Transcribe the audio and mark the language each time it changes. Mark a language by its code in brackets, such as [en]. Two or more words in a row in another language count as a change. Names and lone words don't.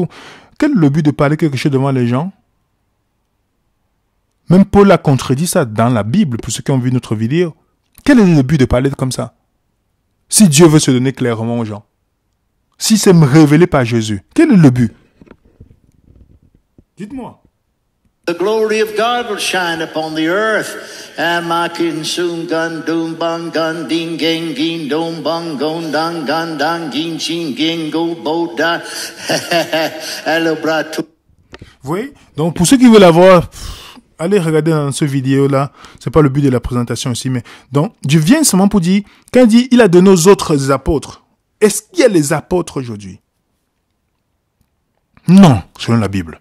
[fr] Quel est le but de parler quelque chose devant les gens? Même Paul a contredit ça dans la Bible, pour ceux qui ont vu notre vidéo. Quel est le but de parler comme ça? Si Dieu veut se donner clairement aux gens. Si c'est révélé par Jésus, quel est le but? Dites-moi. [en] The glory of God will shine upon the earth. And ma kin soon gun doom bang gun ding gang gin dom bang gon dang gun dang gin chin ging go bo da. Hello bratu. [fr] Vous voyez? Donc pour ceux qui veulent avoir, allez regarder dans ce vidéo-là. C'est pas le but de la présentation ici, mais donc Dieu vient seulement pour dire, quand il dit, il a donné aux autres apôtres. Est-ce qu'il y a les apôtres aujourd'hui? Non, selon la Bible.